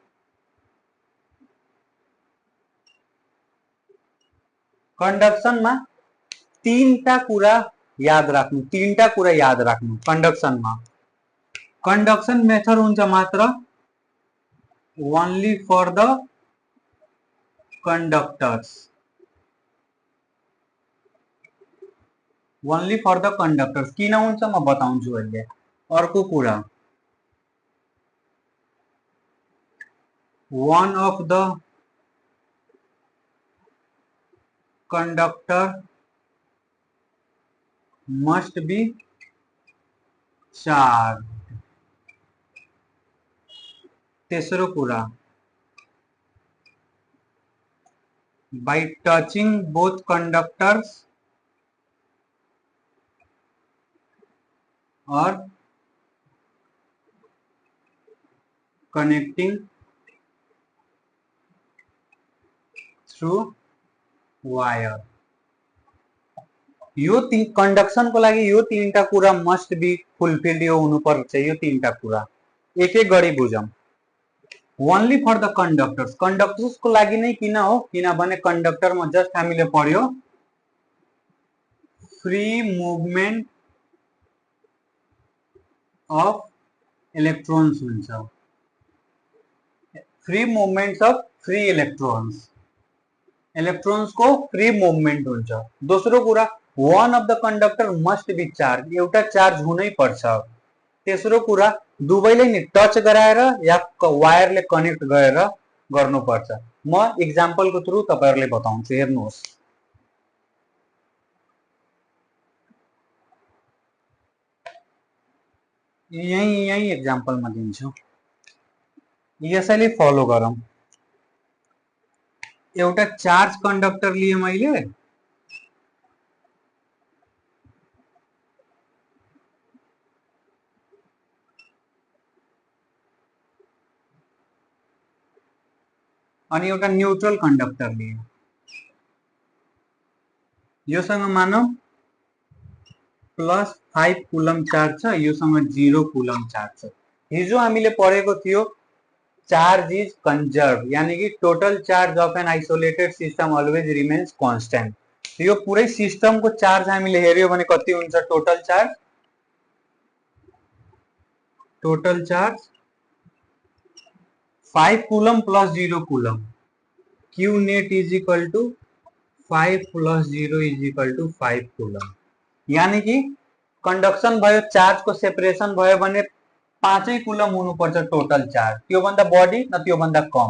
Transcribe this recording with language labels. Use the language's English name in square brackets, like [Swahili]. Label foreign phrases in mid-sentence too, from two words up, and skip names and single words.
[Nepali] कन्डक्सनमा तीनटा कुरा याद राख्नु, तीनटा कुरा याद राख्नु कन्डक्सनमा। कन्डक्सन मेथड हुन्छ मात्र [English] only for the conductors, only for the conductors. [Nepali] किन हुन्छ म बताउँछु अहिले। अर्को कुरा, [English] one of the conductor must be charged। [Nepali] तेसरो कुरा, [English] by touching both conductors or connecting through wire. [Nepali] यो कंडक्शन को लागि यो तीनटा कुरा [English] must be fulfilled, [Nepali] यो हुनुपर्छ। यो तीनटा कुरा एक एक गरी बुझौं। [English] only for the conductors, [Nepali] कंडक्टर्स को लागि नै किन हो? किनभने कंडक्टर में जस्ट हामीले पढ्यो [English] free movement of electrons [Nepali] हुन्छ, [English] free movements of free electrons, [Nepali] इलेक्ट्रोन्स को [English] free movement [Nepali] हुन्छ। दोस्रो कुरा, [English] one of the conductor must be charge, [Nepali] एउटा चार्ज हुनै पर्छ। तेस्रो कुरा, दुवैले नि टच गराएर या वायरले कनेक्ट गरेर गर्नुपर्छ। म एक्जाम्पलको थ्रु तपाईहरुले बताउँछु, हेर्नुहोस्। यही एक्जाम्पलमा दिन्छु, यसैले फलो गरौँ। एउटा [English] charge conductor [Nepali] लिए मैले, अनि एउटा [English] neutral conductor [Nepali] लिए। योसँग मानौ +5 [English] coulomb charge [Nepali] छ, योसँग 0 [English] coulomb charge [Nepali] छ। हिजो हामीले पढेको थियो [English] charge is conserve, [Hindi] यानी कि [English] total charge of an isolated system always remains constant. [Nepali] यो पुरै सिस्टम को चार्ज हामीले हेर्यो भने कति हुन्छ? [English] total charge 5 coulomb plus 0 coulomb, Q net is equal to 5 plus 0 is equal to 5 coulomb. [Hindi] यानी कि [Nepali] कंडक्शन भयो, चार्ज को सेपरेशन भयो भने 5 कूलम हुनुपर्छ [English] total charge, [Nepali] त्यो भन्दा बढी न त्यो भन्दा कम।